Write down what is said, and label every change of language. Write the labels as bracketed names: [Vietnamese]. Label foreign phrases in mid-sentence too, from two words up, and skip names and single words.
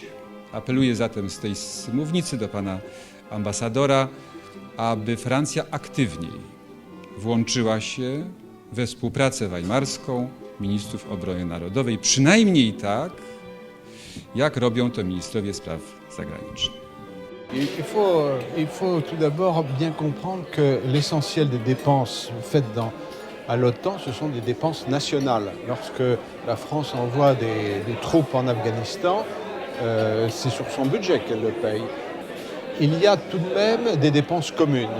[Polish] Apeluję zatem z tej mównicy do pana ambasadora, aby Francja aktywniej włączyła się we współpracę weimarską ministrów obrony narodowej, przynajmniej tak, jak robią to ministrowie spraw zagranicznych. [French] Il faut tout d'abord bien comprendre que l'essentiel des dépenses faites à l'OTAN, ce sont des dépenses nationales. Lorsque la France envoie des troupes en Afghanistan, c'est sur son budget qu'elle le paye. Il y a tout de même des dépenses communes.